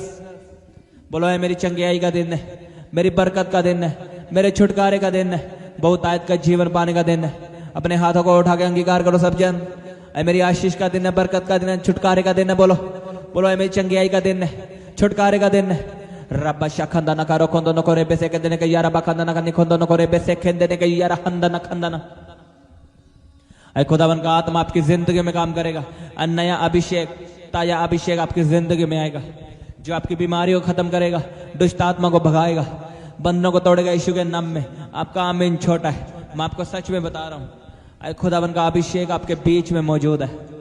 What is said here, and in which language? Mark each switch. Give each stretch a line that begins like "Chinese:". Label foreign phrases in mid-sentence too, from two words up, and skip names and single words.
Hindi: बोलो है मेरी चंगियाई का दिन है, मेरी बरकत का दिन है, मेरे छुटकारे का दिन है, बहुतायत का जीवन पाने का दिन है। अपने हाथों को उठा के अंगीकार करो सब जन। ऐ मेरी आशीष का दिन है, बरकत का दिन है, छुटकारे का दिन है। बोलो बोलो है मेरी चंगियाई का दिन है, छुटकारे का दिन है। रब्बा शाखंदा ना करो खोंदो न करे बेसे के देने के यारा बखंदा ना कनी खोंदो न करे बेसे खेंदने के यारा हंदा ना खंदा ना। ऐ खुदावन का आत्मा आपकी जिंदगी में काम करेगा, नया अभिषेक, ताजा अभिषेक आपकी जिंदगी में आएगा, जो आपकी बीमारियों को खत्म करेगा, दुष्ट आत्मा को भगाएगा, बंधनों को तोड़ेगा यीशु के नाम में। आपका आमीन छोटा है, मैं आपको सच में बता रहा हूं, ऐ खुदावन का अभिषेक आपके बीच में मौजूद है।